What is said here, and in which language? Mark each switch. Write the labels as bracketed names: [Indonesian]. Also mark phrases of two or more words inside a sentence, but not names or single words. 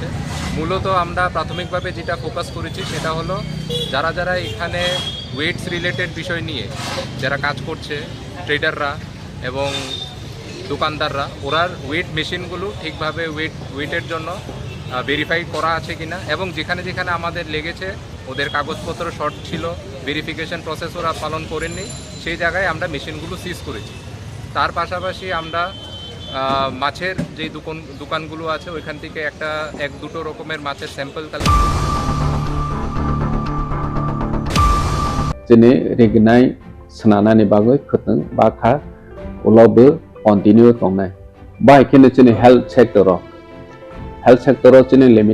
[Bangla] মূলত আমরা প্রাথমিকভাবে যেটা ফোকাস করেছি সেটা হলো যারা যারা এখানে [English] weights related [Bangla] বিষয় নিয়ে যারা কাজ করছে, ট্রেডাররা এবং দোকানদাররা, ওরার [English] weight machines [Bangla] ঠিকভাবে ওয়েটের জন্য ভেরিফাই করা আছে কিনা এবং যেখানে যেখানে আমাদের লেগেছে ওদের কাগজপত্র শর্ট ছিল, [English] verification process [Bangla] ওরা পালন করেননি, সেই জায়গায় আমরা মেশিনগুলো সিজ করেছি। তার পাশাপাশি আমরা মাছের যে দোকানগুলো আছে ওইখান থেকে এক দুটো রকমের মাছের স্যাম্পল [Kok Borok] Jene regnai senana ni bagoi khuteng bakha ulobe continue tongnai. Ba kene jene [English] health sector [Kok Borok] jene limit